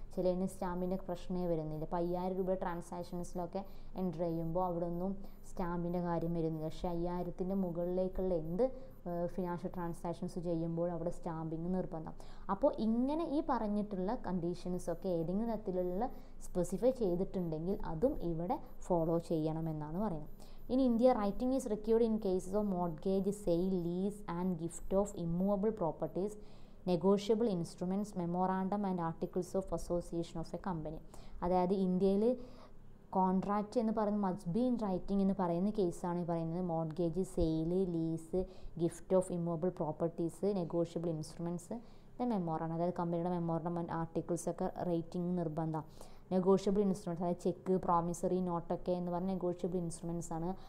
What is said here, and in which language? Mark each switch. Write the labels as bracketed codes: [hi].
[ml] ചിലതിന് സ്റ്റാമ്പിൻ്റെ പ്രശ്നമേ വരുന്നില്ല. ഇപ്പോൾ 5000 രൂപ ട്രാൻസാക്ഷൻസിലൊക്കെ എൻ്റർ ചെയ്യുമ്പോൾ അവിടെ ഒന്നും സ്റ്റാമ്പിൻ്റെ കാര്യം വരുന്നില്ല. പക്ഷേ 5000ൻ്റെ മുകളിലേക്കുള്ള എന്ത് ഫിനാൻഷ്യൽ ട്രാൻസാക്ഷൻസ് ചെയ്യുമ്പോൾ അവിടെ സ്റ്റാമ്പിങ് നിർബന്ധം. അപ്പോൾ ഇങ്ങനെ ഈ പറഞ്ഞിട്ടുള്ള കണ്ടീഷൻസൊക്കെ ഏതെങ്കിലും തരത്തിലുള്ള സ്പെസിഫൈ ചെയ്തിട്ടുണ്ടെങ്കിൽ അതും ഇവിടെ ഫോളോ ചെയ്യണമെന്നാണ് പറയുന്നത്. [en] In India, writing is required in cases of mortgage, sale, lease and gift of immovable properties, negotiable instruments, memorandum and articles of association of a company. [ml] അതായത് ഇന്ത്യയിൽ കോൺട്രാക്റ്റ് എന്ന് പറയുന്നത് [en] must be in writing [ml] എന്ന് പറയുന്ന കേസാണ് ഈ പറയുന്നത്. [en] mortgage, sale, lease, gift of immovable properties, negotiable instruments, [ml] then മെമ്മോറാണ്, അതായത് കമ്പനിയുടെ മെമ്മോറണ്ടം ആർട്ടിക്കിൾസൊക്കെ റേറ്റിംഗ് നിർബന്ധം. നെഗോഷ്യബിൾ ഇൻസ്ട്രുമെൻറ്റ്സ്, അതായത് ചെക്ക്, പ്രോമിസറി നോട്ടൊക്കെ എന്ന് പറഞ്ഞാൽ നെഗോഷ്യബിൾ ഇൻസ്ട്രുമെൻറ്റ്സ് ആണ്.